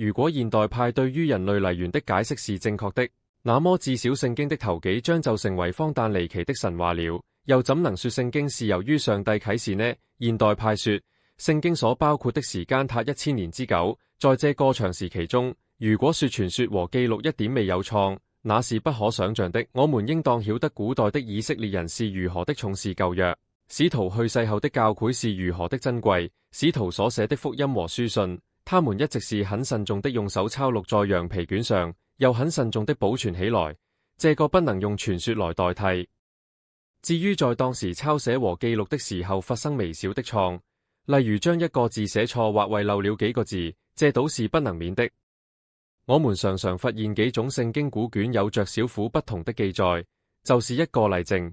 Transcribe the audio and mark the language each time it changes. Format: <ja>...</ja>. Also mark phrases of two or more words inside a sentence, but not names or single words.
<zh>如果現代派對於人類嚟源的解釋是正確的，那麼至少聖經的頭幾章就成為荒誕離奇的神話了。又怎能說聖經是由於上帝啟示呢？現代派說聖經所包括的時間達1000年之久，在這個長時期中，如果說傳說和記錄一點未有錯，那是不可想象的。我們應當曉得古代的以色列人是如何的重視舊約，使徒去世後的教誨是如何的珍貴，使徒所寫的福音和書信，他們一直是很慎重的用手抄錄在羊皮卷上，又很慎重的保存起來，這個不能用傳說來代替。至於在當時抄寫和記錄的時候發生微小的錯，例如將一個字寫錯或遺漏了幾個字，這倒是不能免的。我們常常發現幾種聖經古卷有着小苦不同的記載，就是一個例證。</zh>